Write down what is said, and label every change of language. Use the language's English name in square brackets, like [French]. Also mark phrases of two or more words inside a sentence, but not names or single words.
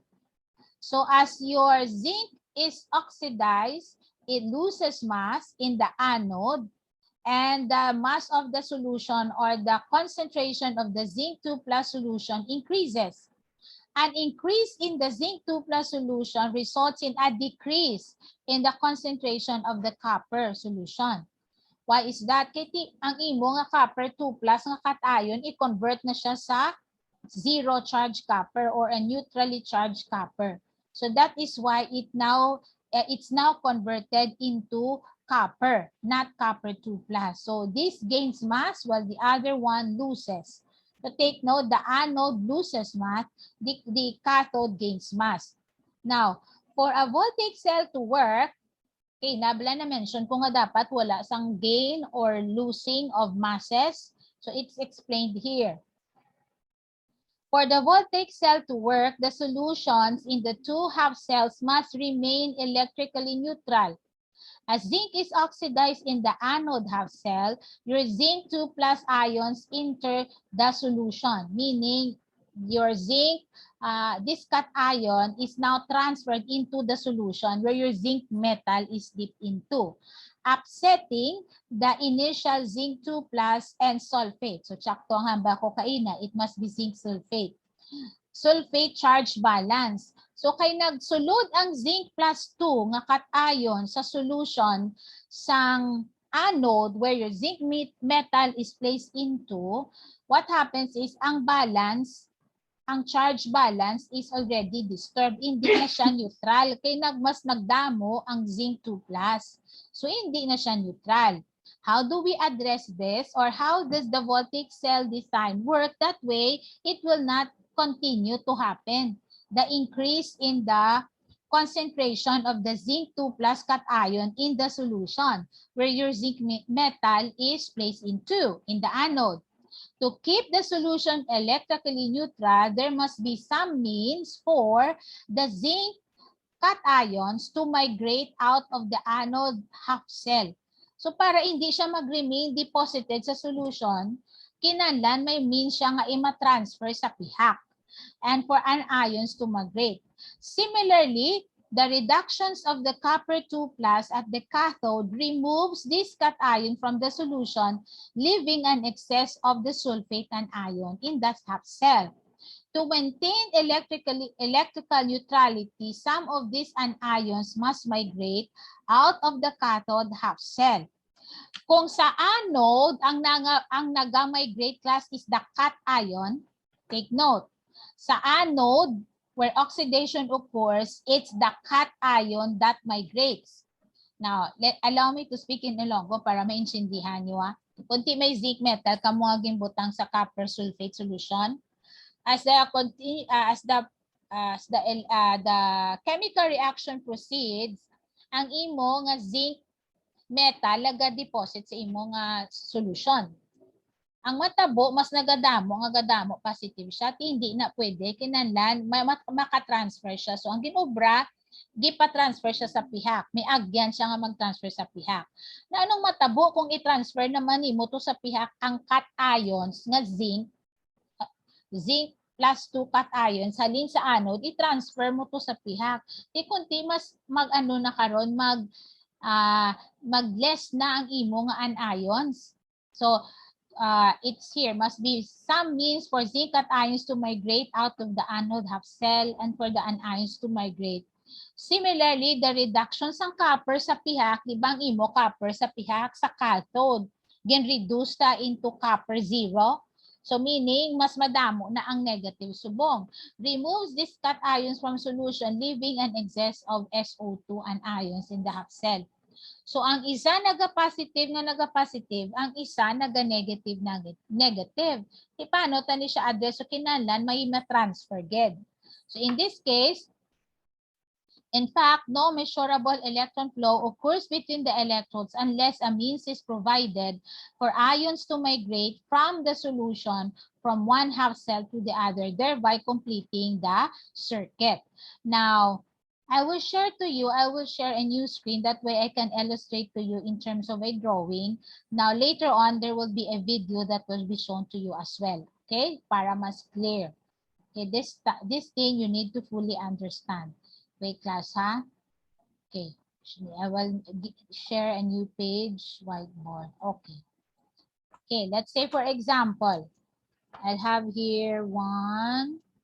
[English] So as your zinc is oxidized, it loses mass in the anode, and the mass of the solution or the concentration of the zinc 2 plus solution increases. An increase in the zinc 2 plus solution results in a decrease in the concentration of the copper solution. Why is that? [Hiligaynon] Kaya ang imo nga [English] copper 2 plus [Hiligaynon] nga cation, i-convert na siya sa [English] zero charge copper or a neutrally charged copper. So that is why it's now converted into copper, not copper 2 plus. So this gains mass while the other one loses. So take note, the anode loses mass, the cathode gains mass. Now, for a voltaic cell to work, [Hiligaynon] okay, nabla na mention ko nga dapat wala sang gain or losing of masses. [English] So it's explained here. For the voltaic cell to work, the solutions in the two half cells must remain electrically neutral. As zinc is oxidized in the anode half cell, your zinc 2 plus ions enter the solution, meaning your zinc, this cation is now transferred into the solution where your zinc metal is dipped into, upsetting the initial zinc 2 plus and sulfate. So, [Hiligaynon] tsakto ang hamba ko kaina, [English] it must be zinc sulfate. Sulfate charge balance. [Hiligaynon] So kay nagsulod ang [English] zinc plus 2 [Hiligaynon] nga cation sa solution sang anode [English] where your zinc metal is placed into, what happens is [Hiligaynon] ang balance ang [English] charge balance is already disturbed. [Filipino] Hindi na siya neutral. [Hiligaynon] Kaya mas nagdamo ang zinc 2+. So, [Filipino] hindi na siya neutral. [English] How do we address this? Or how does the voltaic cell design work? That way, it will not continue to happen. The increase in the concentration of the zinc 2+ cation in the solution, where your zinc metal is placed in the anode. To keep the solution electrically neutral, there must be some means for the zinc cations to migrate out of the anode half cell. [Hiligaynon] So para hindi siya mag-remain deposited sa solution, kinahanglan may means siya nga i-transfer sa pihak [English] and for anions to migrate. Similarly, the reductions of the copper 2+ at the cathode removes this cation from the solution, leaving an excess of the sulfate anion in that half cell. To maintain electrical neutrality, some of these anions must migrate out of the cathode half cell. [Hiligaynon] Kung sa anode, ang naga-migrate [English] class is the cation, take note. Sa anode, where oxidation occurs, it's the cation that migrates. Now, allow me to speak in Ilonggo [Filipino] para maintindihan nyo. [Hiligaynon] Kunti may [English] zinc metal, [Hiligaynon] kamuaging butang sa [English] copper sulfate solution. As the chemical reaction proceeds, [Hiligaynon] ang imo nga [English] zinc metal [Hiligaynon] laga-deposit sa imo nga solution. Ang matabo, mas nagadamo positive siya. Hindi na pwede, kinahanglan makatransfer siya. So, ang ginobra, gipa-transfer siya sa pihak. May agyan siya nga mag-transfer sa pihak. Na anong matabo kung i-transfer naman mo to sa pihak ang cations nga [English] zinc plus 2 cations [Hiligaynon] halin sa anode, i-transfer mo to sa pihak. Di kunti mas mag-ano na karon, mag-less na ang imo nga anions. [English] So, it's here, must be some means for zinc cations to migrate out of the anode half cell and for the anions to migrate. Similarly, the reduction [Hiligaynon] ng copper sa pihak, di ba ang imo copper sa pihak sa cathode, gen-reduce ta [English] into copper 0. So meaning, [Hiligaynon] mas madamo na ang negative subong. [English] Removes these cations from solution, leaving an excess of SO2 anions in the half cell. [Hiligaynon] So ang isa naga-positive, ang isa naga-negative. E paano tani siya address? So kinahanglan may ma-transfer ged. [English] So in this case, in fact, no measurable electron flow occurs between the electrodes unless a means is provided for ions to migrate from the solution from one half cell to the other, thereby completing the circuit. Now, I will share a new screen. That way I can illustrate to you in terms of a drawing. Now, later on, there will be a video that will be shown to you as well. [Hiligaynon] Okay? Para mas clear. [English] Okay, this thing you need to fully understand. Wait, class, ha? Okay. I will share a new page, whiteboard. Okay. Okay, let's say, for example, I'll have here one.